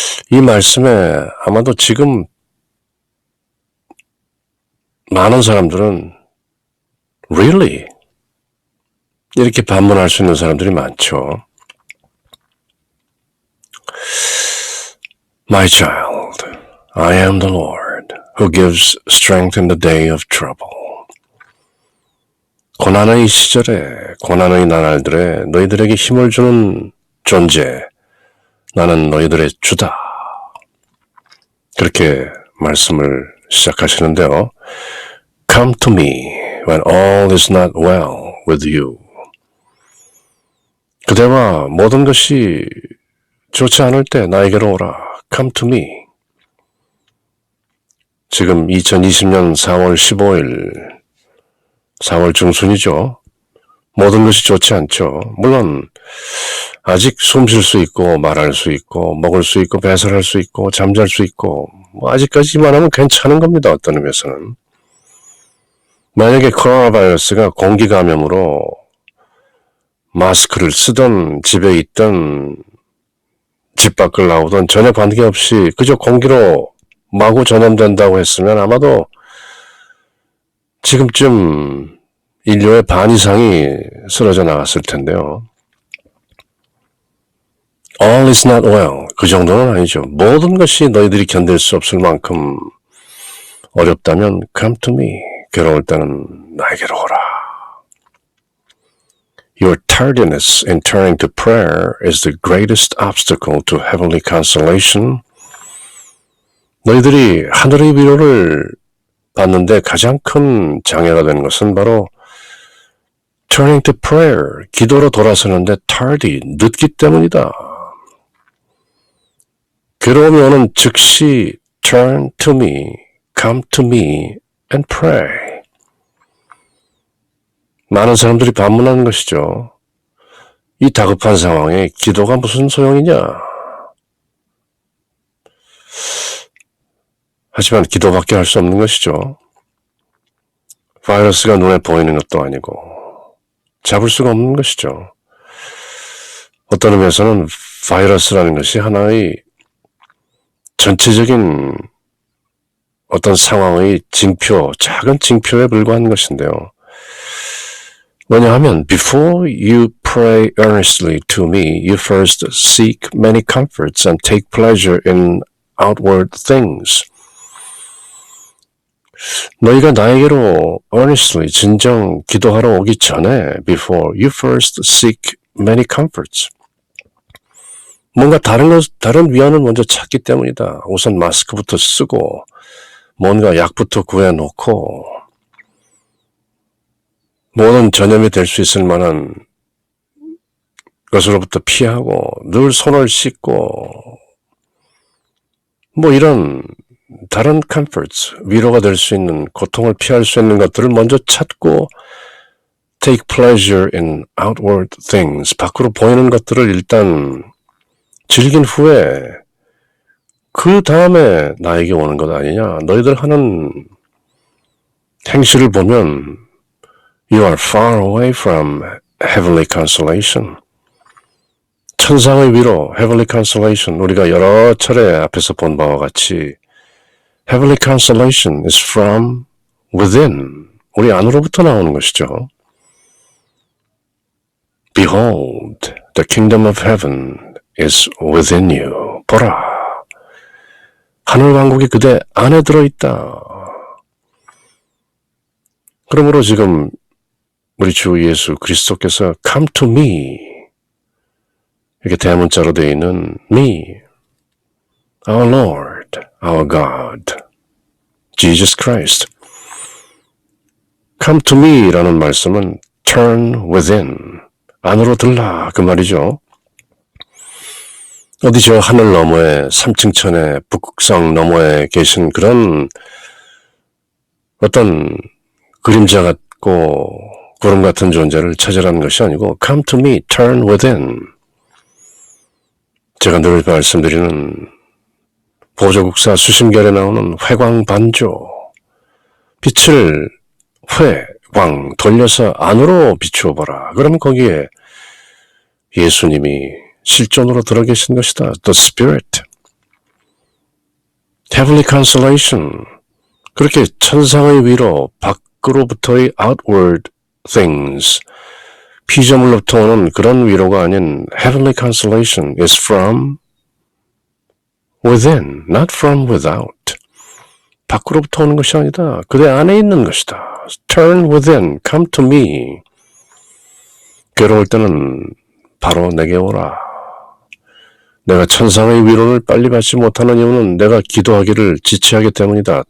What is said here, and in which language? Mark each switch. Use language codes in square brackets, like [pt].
[ko] 이 말씀에 아마도 지금 많은 사람들은 [en] Really? [ko] 이렇게 반문할 수 있는 사람들이 많죠. [en] My child, I am the Lord who gives strength in the day of trouble. [ko] 고난의 시절에, 고난의 나날들에 너희들에게 힘을 주는 존재, 나는 너희들의 주다. 그렇게 말씀을 시작하시는데요. [en] Come to me when all is not well with you. [ko] 그대와 모든 것이 좋지 않을 때 나에게로 오라. [en] Come to me. [ko] 지금 2020년 4월 15일, 4월 중순이죠. 모든 것이 좋지 않죠. 물론 아직 숨 쉴 수 있고 말할 수 있고 먹을 수 있고 배설할 수 있고 잠잘 수 있고 아직까지만 하면 괜찮은 겁니다. 어떤 의미에서는. 만약에 코로나 바이러스가 공기 감염으로 마스크를 쓰던 집에 있던 집 밖을 나오던 전혀 관계없이 그저 공기로 마구 전염된다고 했으면 아마도 지금쯤 인류의 반 이상이 쓰러져 나갔을 텐데요. [en] All is not well. [ko] 그 정도는 아니죠. 모든 것이 너희들이 견딜 수 없을 만큼 어렵다면 [en] come to me. [ko] 괴로울 때는 나에게로 오라. [en] Your tardiness in turning to prayer is the greatest obstacle to heavenly consolation. [ko] 너희들이 하늘의 위로를 받는데 가장 큰 장애가 되는 것은 바로 [en] turning to prayer, [ko] 기도로 돌아서는데 tardy, 늦기 때문이다. 괴로움이 오는 즉시 [en] turn to me, come to me and pray. [ko] 많은 사람들이 반문하는 것이죠. 이 다급한 상황에 기도가 무슨 소용이냐? 하지만 기도밖에 할 수 없는 것이죠. 바이러스가 눈에 보이는 것도 아니고 잡을 수가 없는 것이죠. 어떤 의미에서는 바이러스라는 것이 하나의 전체적인 어떤 상황의 징표, 작은 징표에 불과한 것인데요. 뭐냐 하면 [en] before you pray earnestly to me, you first seek many comforts and take pleasure in outward things. [ko] 너희가 나에게로 earnestly, 진정 기도하러 오기 전에 [en] before you first seek many comforts. [ko] 뭔가 다른 위안을 먼저 찾기 때문이다. 우선 마스크부터 쓰고 뭔가 약부터 구해놓고 모든 전염이 될 수 있을 만한 것으로부터 피하고 늘 손을 씻고 뭐 이런 다른 comforts, 위로가 될 수 있는 고통을 피할 수 있는 것들을 먼저 찾고 [en] take pleasure in outward things, [ko] 밖으로 보이는 것들을 일단 즐긴 후에 그 다음에 나에게 오는 것 아니냐. 너희들 하는 행실을 보면 [en] You are far away from heavenly consolation. [ko] 천상의 위로, heavenly consolation. 우리가 여러 차례 앞에서 본 바와 같이 [en] heavenly consolation is from within. [ko] 우리 안으로부터 나오는 것이죠. [en] Behold, the kingdom of heaven is within you. [ko] 보라, 하늘 왕국이 그대 안에 들어있다. 그러므로 지금 우리 주 예수 그리스도께서 [en] come to me, [ko] 이렇게 대문자로 되어 있는 me, [en] our Lord, our God, Jesus Christ. Come to me [ko] 라는 말씀은 [en] turn within, [ko] 안으로 들라 그 말이죠. 어디 저 하늘 너머에 3층 천에 북극성 너머에 계신 그런 어떤 그림자 같고 구름 같은 존재를 찾으라는 것이 아니고 [en] come to me, turn within. [ko] 제가 늘 말씀드리는 보조국사 수심결에 나오는 회광반조. 빛을 회광 돌려서 안으로 비추어보라. 그러면 거기에 예수님이 실존으로 들어 계신 것이다. [en] The Spirit. Heavenly Consolation. [ko] 그렇게 천상의 위로 밖으로부터의 [en] outward things. [ko] 피조물로부터 오는 그런 위로가 아닌 [en] Heavenly Consolation is from within, not from without. [ko] 밖으로부터 오는 것이 아니다. 그대 안에 있는 것이다. [en] Turn within, come to me. [ko] 괴로울 때는 바로 내게 오라. 내가 천상의 위로를 빨리 받지 못하는 이유는 내가 기도하기를 지체하기 때문이다.